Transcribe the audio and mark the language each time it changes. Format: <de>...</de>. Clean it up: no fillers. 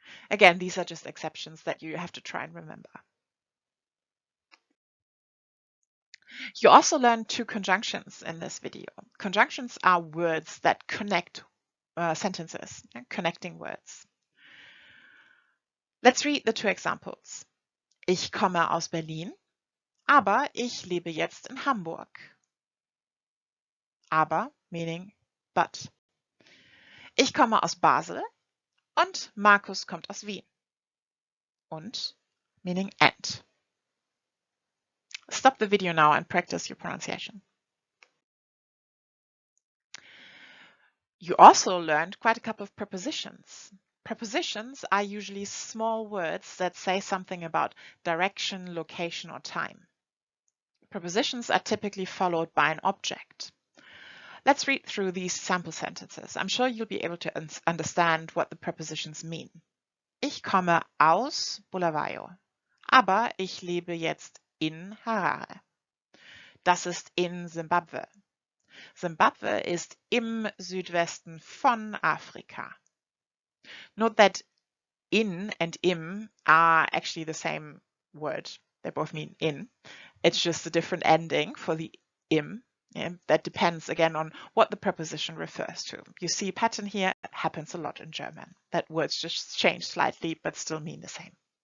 <en>Again, these are just exceptions that you have to try and remember. You also learned two conjunctions in this video. Conjunctions are words that connect sentences, connecting words. Let's read the two examples.</en> <de>Ich komme aus Berlin, aber ich lebe jetzt in Hamburg. Aber</de> <en>meaning but.</en> <de>Ich komme aus Basel und Markus kommt aus Wien.</de> <en>Und meaning and. Stop the video now and practice your pronunciation. You also learned quite a couple of prepositions. Prepositions are usually small words that say something about direction, location, or time. Prepositions are typically followed by an object. Let's read through these sample sentences. I'm sure you'll be able to understand what the prepositions mean.</en> <de>Ich komme aus Bulawayo, aber ich lebe jetzt in Harare. Das ist in Zimbabwe. Zimbabwe ist im Südwesten von Afrika.</de> <en>Note that in and im are actually the same word. They both mean in. It's just a different ending for the im. Yeah, that depends again on what the preposition refers to. You see a pattern here, it happens a lot in German. That words just change slightly but still mean the same.</en>